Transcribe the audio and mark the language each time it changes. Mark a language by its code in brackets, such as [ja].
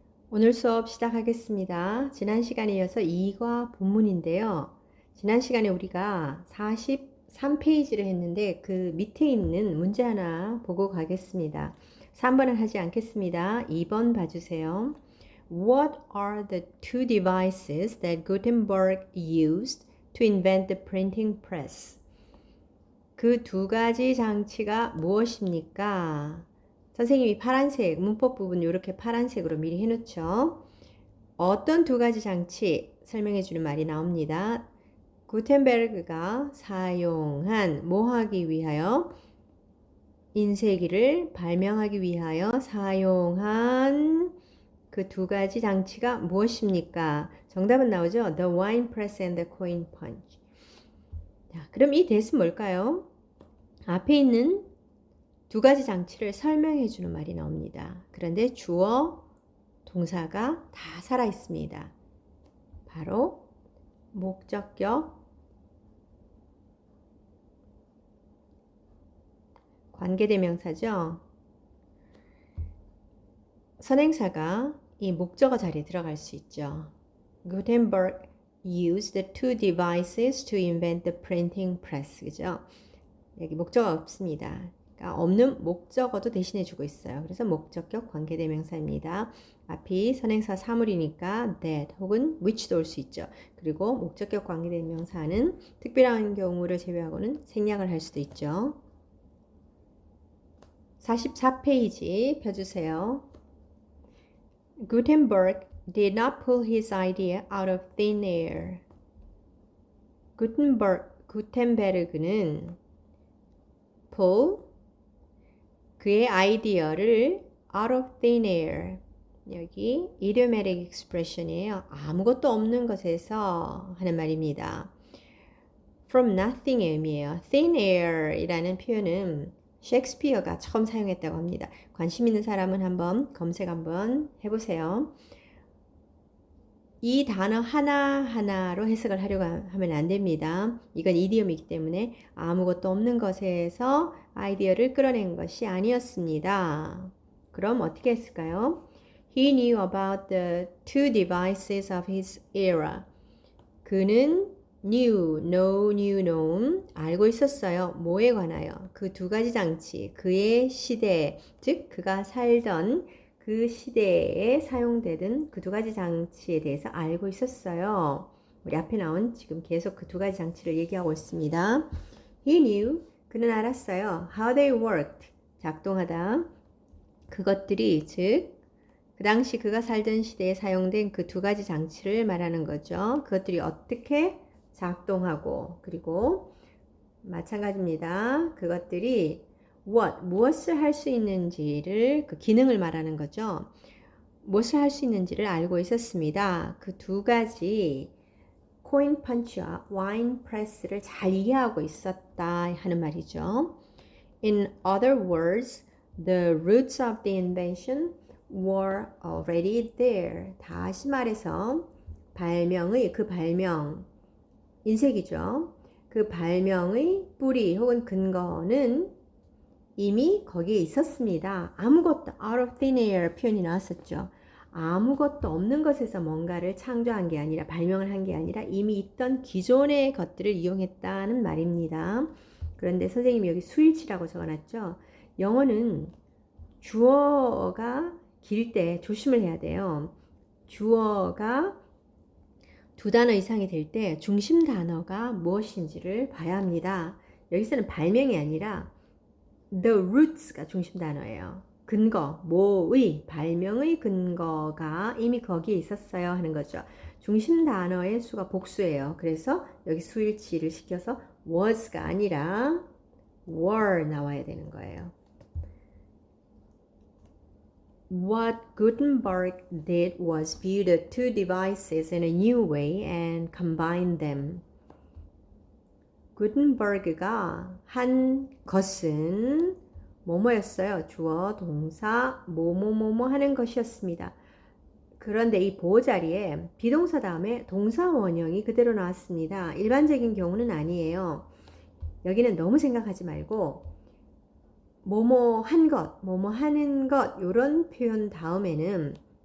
[ko] 오늘 수업 시작하겠습니다. 지난 시간에 이어서 2과 본문인데요. 지난 시간에 우리가 43페이지를 했는데 그 밑에 있는 문제 하나 보고 가겠습니다. 3번은 하지 않겠습니다. 2번 봐주세요. [en] What are the two devices that Gutenberg used to invent the printing press? [ko] 그 두 가지 장치가 무엇입니까? 선생님이 파란색, 문법 부분 이렇게 파란색으로 미리 해놓죠. 어떤 두 가지 장치 설명해 주는 말이 나옵니다. 구텐베르그가 사용한 뭐 하기 위하여? 인쇄기를 발명하기 위하여 사용한 그 두 가지 장치가 무엇입니까? 정답은 나오죠. [en] The wine press and the coin punch. [ko] 자, 그럼 이 대은 뭘까요? 앞에 있는 두 가지 장치를 설명해 주는 말이 나옵니다. 그런데 주어, 동사가 다 살아 있습니다. 바로 목적격, 관계대명사죠. 선행사가 이 목적어 자리에 들어갈 수 있죠. [en] Gutenberg used the two devices to invent the printing press. [ko] 그죠? 여기 목적어가 없습니다. 그러니까 없는 목적어도 대신해 주고 있어요. 그래서 목적격 관계대명사입니다. 앞이 선행사 사물이니까 that 혹은 which도 올 수 있죠. 그리고 목적격 관계대명사는 특별한 경우를 제외하고는 생략을 할 수도 있죠. 44페이지 펴주세요. [en] Gutenberg did not pull his idea out of thin air. [ko] 구텐베르그는 [en] pull [ko] 그의 아이디어를 [en] out of thin air, [ko] 여기 [en] idiomatic expression [ko] 이에요. 아무것도 없는 것에서 하는 말입니다. [en] from nothing [ko] 의 의미예요. thin air 이라는 표현은 셰익스피어가 처음 사용했다고 합니다. 관심 있는 사람은 한번 검색 한번 해보세요. 이 단어 하나하나로 해석을 하려고 하면 안 됩니다. 이건 이디엄이기 때문에 아무것도 없는 것에서 아이디어를 끌어낸 것이 아니었습니다. 그럼 어떻게 했을까요? [en] He knew about the two devices of his era. [ko] 그는 knew, known, 알고 있었어요. 뭐에 관하여? 그 두 가지 장치, 그의 시대, 즉 그가 살던 그 시대에 사용되던 그 두 가지 장치에 대해서 알고 있었어요. 우리 앞에 나온 지금 계속 그 두 가지 장치를 얘기하고 있습니다. [en] He knew, [ko] 그는 알았어요. [en] How they worked, [ko] 작동하다. 그것들이 즉 그 당시 그가 살던 시대에 사용된 그 두 가지 장치를 말하는 거죠. 그것들이 어떻게 작동하고 그리고 마찬가지입니다. 그것들이 무엇을 할 수 있는지를 그 기능을 말하는 거죠. 무엇을 할 수 있는지를 알고 있었습니다. 그 두 가지 코인 펀치와 와인 프레스를 잘 이해하고 있었다 하는 말이죠. [en] In other words, the roots of the invention were already there. [ko] 다시 말해서 그 발명, 인쇄기죠. 그 발명의 뿌리 혹은 근거는 이미 거기에 있었습니다. 아무것도 [en] out of thin air [ko] 표현이 나왔었죠. 아무것도 없는 것에서 뭔가를 창조한 게 아니라 발명을 한 게 아니라 이미 있던 기존의 것들을 이용했다는 말입니다. 그런데 선생님이 여기 수일치라고 적어놨죠. 영어는 주어가 길 때 조심을 해야 돼요. 주어가 두 단어 이상이 될 때 중심 단어가 무엇인지를 봐야 합니다. 여기서는 발명이 아니라 the roots가 중심 단어예요. 근거, 뭐의, 발명의 근거가 이미 거기에 있었어요 하는 거죠. 중심 단어의 수가 복수예요. 그래서 여기 수일치를 시켜서 was가 아니라 were 나와야 되는 거예요. [en] What Gutenberg did was view the two devices in a new way and combine them. [ko] 구텐버그가 한 것은 뭐뭐였어요. 주어, 동사, 뭐뭐뭐뭐 하는 것이었습니다. 그런데 이 보호 자리에 비동사 다음에 동사 원형이 그대로 나왔습니다. 일반적인 경우는 아니에요. 여기는 너무 생각하지 말고 뭐뭐 한 것, 뭐뭐 하는 것 이런 표현 다음에는